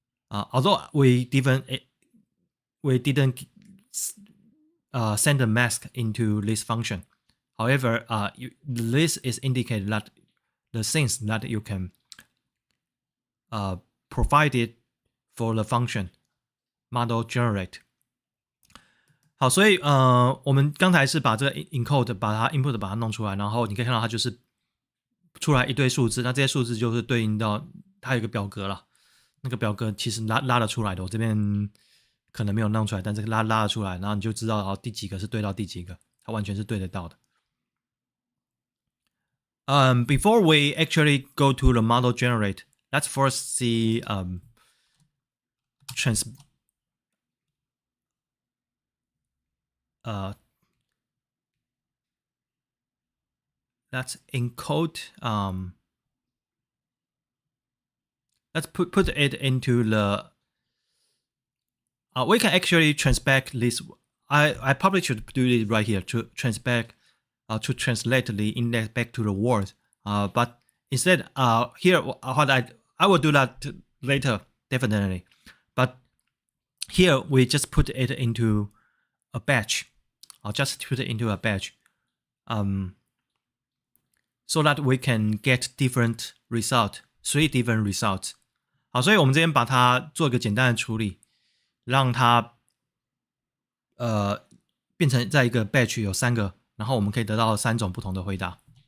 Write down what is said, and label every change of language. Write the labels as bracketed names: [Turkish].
[English] Although we didn't send a mask into this function. However, this is indicated that the things that you can provide it for the function model generate. [Chinese] 好，所以我们刚才是把这个 encode 把它 input 把它弄出来，然后你可以看到它就是出来一堆数字，那这些数字就是对应到它有一个表格了，那个表格其实拉得出来的，我这边可能没有弄出来，但这个拉得出来，然后你就知道第几个是对到第几个，它完全是对得到的。 [English] Before we actually go to the model generate, let's first see let's encode let's put it into the we can actually transback this. I probably should do it right here to transback to translate the index back to the word. But instead, here what I will do that later definitely. But here we just put it into a batch. I'll just put it into a batch, so that we can get different result, 3 different results. [Chinese] 好，所以我们这边把它做一个简单的处理，让它变成在一个 batch 有3个，然后我们可以得到3种不同的回答。